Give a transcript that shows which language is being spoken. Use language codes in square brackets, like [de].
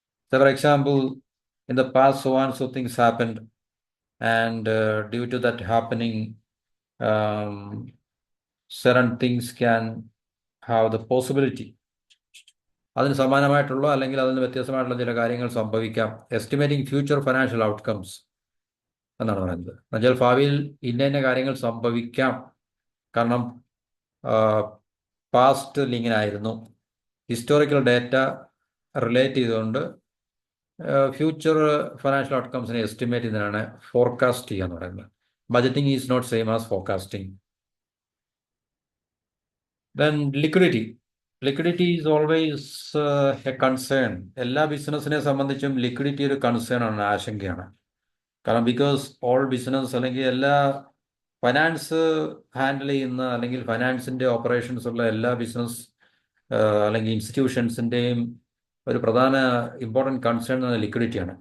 [en] So for example, in the past so and so things happened, and due to that happening, certain things can have the possibility. [ml] അതിന് സമാനമായിട്ടുള്ള അല്ലെങ്കിൽ അതിന് വ്യത്യസ്തമായിട്ടുള്ള ചില കാര്യങ്ങൾ സംഭവിക്കാം. [en] estimating future financial outcomes [ml] എന്നാണ് പറയുന്നത്. എന്നുവെച്ചാൽ ഭാവിയിൽ ഇന്ന കാര്യങ്ങൾ സംഭവിക്കാം, കാരണം പാസ്റ്റിൽ ഇങ്ങനെ ആയിരുന്നു. ഹിസ്റ്റോറിക്കൽ ഡേറ്റ റിലേറ്റ് ചെയ്തുകൊണ്ട് ഫ്യൂച്ചർ ഫൈനാൻഷ്യൽ ഔട്ട്കംസിനെ എസ്റ്റിമേറ്റ് ചെയ്യുന്നതിനാണ് ഫോർകാസ്റ്റ് ചെയ്യുക എന്ന് പറയുന്നത്. [en] Budgeting is not same as forecasting. Then liquidity is always a concern. [ml] എല്ലാ ബിസിനസ്സിനെ സംബന്ധിച്ചും ലിക്വിഡിറ്റി ഒരു കൺസേൺ ആണ്, ആശങ്കയാണ്. കാരണം [en] because all business [ml] അല്ലെങ്കിൽ എല്ലാ ഫൈനാൻസ് ഹാൻഡിൽ ചെയ്യുന്ന അല്ലെങ്കിൽ ഫൈനാൻസിൻ്റെ ഓപ്പറേഷൻസ് ഉള്ള എല്ലാ ബിസിനസ് അല്ലെങ്കിൽ ഇൻസ്റ്റിറ്റ്യൂഷൻസിൻ്റെയും ഒരു പ്രധാന ഇമ്പോർട്ടൻറ്റ് കൺസേൺ എന്ന ലിക്വിഡിറ്റിയാണ്.